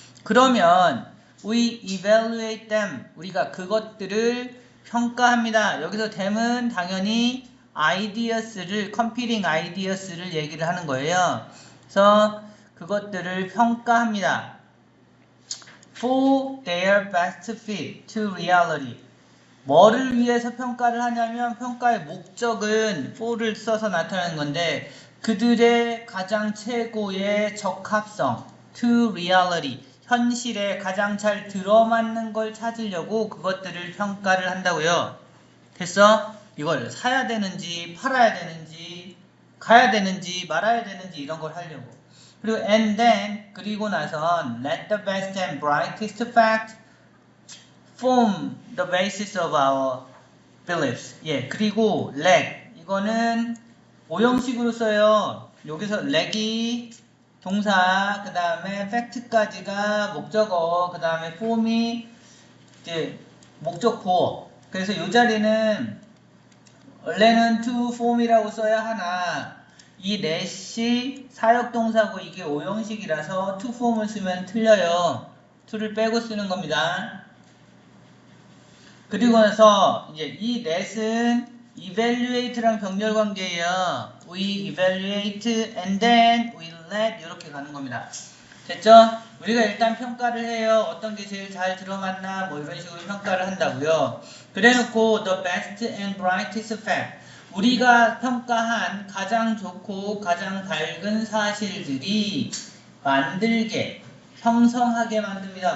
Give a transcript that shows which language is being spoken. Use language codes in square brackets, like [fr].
[ko] 그러면 [en] we evaluate them, [ko] 우리가 그것들을 평가합니다. 여기서 them은 당연히 ideas를, [en] competing ideas [ko] 를 얘기를 하는 거예요. 그래서 그것들을 평가합니다. [en] For their best fit to reality. [ko] 뭐를 위해서 평가를 하냐면 평가의 목적은 for를 써서 나타내는 건데 그들의 가장 최고의 적합성 [en] to reality, [ko] 현실에 가장 잘 들어맞는 걸 찾으려고 그것들을 평가를 한다고요. 됐어? 이걸 사야 되는지 팔아야 되는지 가야 되는지 말아야 되는지 이런 걸 하려고. 그리고 [en] and then, [ko] 그리고 나선 [en] let the best and brightest fact form the basis of our beliefs. [ko] 그리고 let, 이거는 오형식으로 써요. 여기서 let이 동사, 그 다음에 fact까지가 목적어, 그 다음에 form이 이제 목적보. 그래서 이 자리는 원래는 to form이라고 써야 하나 이 let이 사역동사고 이게 오형식이라서 to form을 쓰면 틀려요. to를 빼고 쓰는 겁니다. 그리고 나서 이제 이 let은 evaluate랑 병렬관계예요. [en] We evaluate and then we let [ko] 이렇게 가는 겁니다. 됐죠? 우리가 일단 평가를 해요. 어떤 게 제일 잘 들어맞나 이런 식으로 평가를 한다고요. 그래놓고 [en] the best and brightest fact, [ko] 우리가 평가한 가장 좋고 가장 밝은 사실들이 만들게, 형성하게 만듭니다.